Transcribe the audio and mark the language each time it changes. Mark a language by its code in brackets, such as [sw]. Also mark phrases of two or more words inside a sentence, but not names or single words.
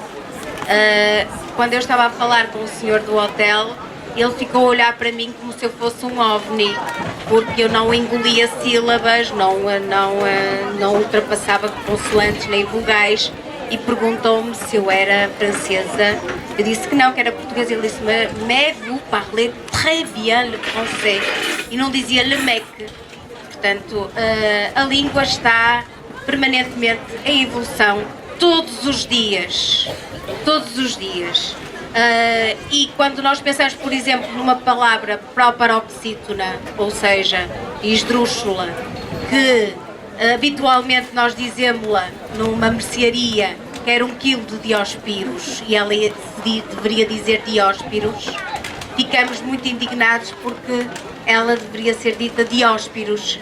[pt] Quando eu estava a falar com o senhor do hotel, ele ficou a olhar para mim como se eu fosse um ovni, porque eu não engolia sílabas, não ultrapassava consoantes nem vogais e perguntou-me se eu era francesa. Eu disse que não, que era portuguesa. Ele disse, [fr] mais vous parlez très bien le français. [pt] E não dizia le mec. Portanto, a língua está permanentemente em evolução todos os dias. Todos os dias. E quando nós pensamos, por exemplo, numa palavra proparoxítona, ou seja, esdrúxula, que habitualmente nós dizemos-la numa mercearia que era 1 kg de dióspiros e ela deveria dizer dióspiros, ficamos muito indignados porque ela deveria ser dita dióspiros.